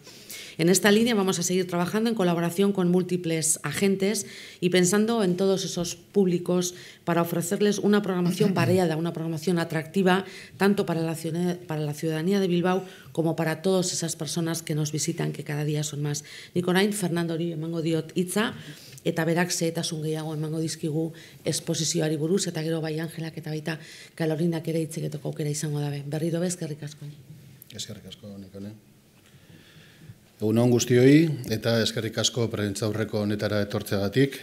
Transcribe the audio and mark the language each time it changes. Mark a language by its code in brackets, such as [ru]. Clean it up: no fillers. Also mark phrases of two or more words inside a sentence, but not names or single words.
[es] En esta línea vamos a seguir trabajando en colaboración con múltiples agentes y pensando en todos esos públicos para ofrecerles una programación variada, una programación atractiva, tanto para la ciudadanía de Bilbao como para todas esas personas que nos visitan, que cada día son más. [eu] Nik orain, Fernandori emango diot hitza, eta berak xehetasun gehiago emango dizkigu esposizioari buruz, eta gero bai Angelak eta baita Karolinak ere hitz egiteko aukera izango dabe. Berriro bez, eskerrik asko. Eskerrik asko, Nekane. Egun on guztioi, eta eskerrik asko prentsaurreko honetara etortzeagatik.